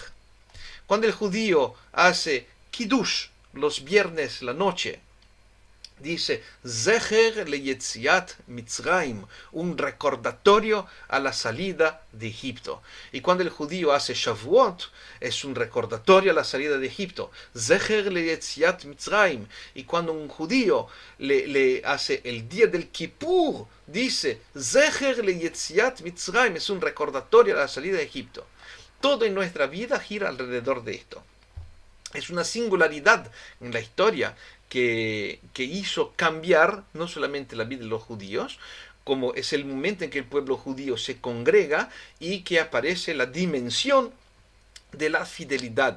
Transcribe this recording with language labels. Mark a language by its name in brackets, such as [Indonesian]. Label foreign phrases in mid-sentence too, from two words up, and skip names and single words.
[Spanish] Cuando el judío hace Kiddush los viernes la noche, dice [Hebrew] זכר ליציאת מצרים, [Spanish] un recordatorio a la salida de Egipto. Y cuando el judío hace Shavuot, es un recordatorio a la salida de Egipto. [Hebrew] זכר ליציאת מצרים. [Spanish] Y cuando un judío le hace el día del Kippur, dice [Hebrew] זכר ליציאת מצרים, [Spanish] es un recordatorio a la salida de Egipto. Todo en nuestra vida gira alrededor de esto. Es una singularidad en la historia que hizo cambiar no solamente la vida de los judíos, como es el momento en que el pueblo judío se congrega y que aparece la dimensión de la fidelidad.